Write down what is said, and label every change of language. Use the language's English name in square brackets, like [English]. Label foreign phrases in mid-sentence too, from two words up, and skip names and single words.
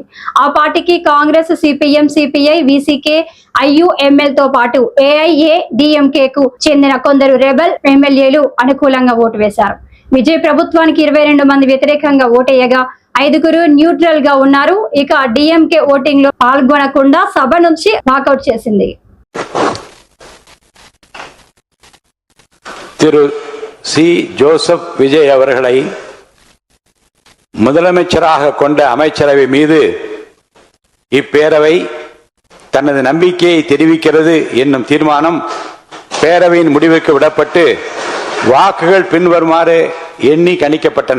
[Telugu] ఆ పార్టీకి కాంగ్రెస్, సిపిఎం, సిపిఐ, విసికే, ఐయుఎంఎల్ తో పాటు ఏఐఏడిఎంకే కు చెందిన కొందరు రెబల్ ఎమ్మెల్యేలు అనుకూలంగా ఓటు వేశారు. విజయ్ ప్రభుత్వానికి 22 మంది వ్యతిరేకంగా ఓటేయగా 5 న్యూట్రల్ గా ఉన్నారు. ఇక డిఎంకే ఓటింగ్ లో పాల్గొనకుండా సభ నుంచి వాకౌట్ చేసింది. [Tamil] திரு சி. ஜோசப் விஜய் அவர்களை முதலமைச்சராக கொண்ட அமைச்சரவை மீது இப்பேரவை தனது நம்பிக்கையை தெரிவிக்கிறது என்னும் தீர்மானம் பேரவையின் முடிவுக்கு விடப்பட்டு வாக்குகள் பின்வருமாறு எண்ணி கணிக்கப்பட்டன.